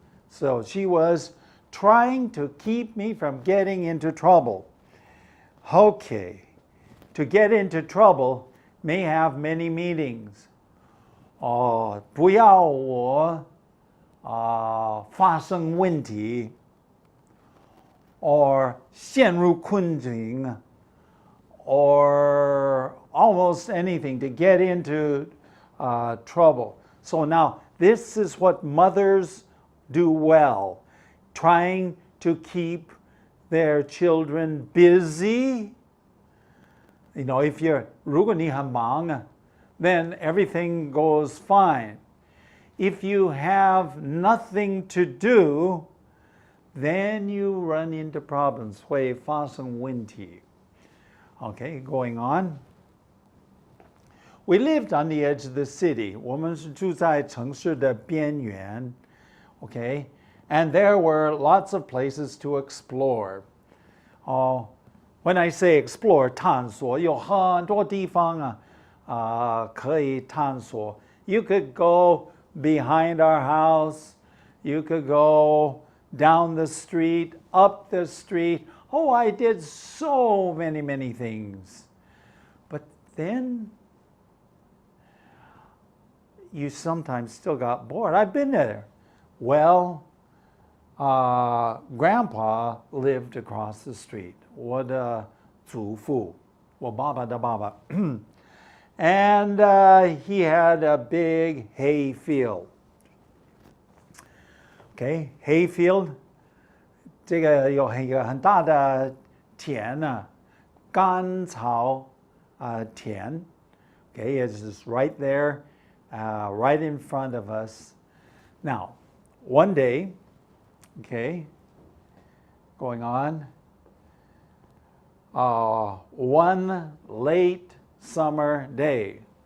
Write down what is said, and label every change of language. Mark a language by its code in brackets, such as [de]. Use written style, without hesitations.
[en] So she was trying to keep me from getting into trouble. Okay, to get into trouble may have many meanings. [zh] 不要我发生问题 [en] or [zh] 陷入困境 or [en] almost anything to get into trouble. So now this is what mothers do well, trying to keep their children busy. You know, if you're [zh] 如果你很忙, [en] then everything goes fine. If you have nothing to do, then you run into problems, [zh] 会发生问题. [en] Okay, going on. We lived on the edge of the city. [zh] 我们是住在城市的边缘. [en] Okay, and there were lots of places to explore. When I say explore, [zh] 探索有很多地方可以探索. [en] You could go behind our house. You could go down the street, up the street. Oh, I did so many things. But then you sometimes still got bored. I've been there. Well, Grandpa lived across the street. [zh] 我的祖父，我爸爸的爸爸。 [en] And he had a big hay field. Okay, hay field. [zh] 这个有一个很大的田啊，干草田. [en] Okay, it's just right there, right in front of us. Now, one day, okay, going on, one late summer day.